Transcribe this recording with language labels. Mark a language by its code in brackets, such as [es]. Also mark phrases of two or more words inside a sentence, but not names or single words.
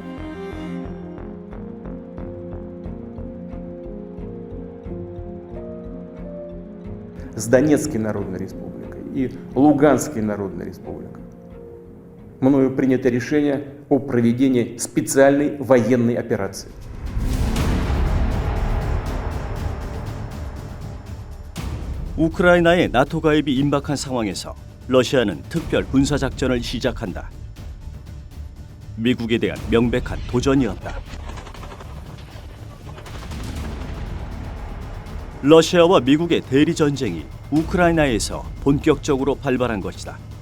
[ru] С Донецкой Народной Республикой и Луганской Народной Республикой мною принято решение о проведении специальной военной операции. [ko] 우크라이나의 나토 가입이 임박한 상황에서 러시아는 특별 군사 작전을 시작한다. 미국에 대한 명백한 도전이었다. 러시아와 미국의 대리 전쟁이 우크라이나에서 본격적으로 발발한 것이다.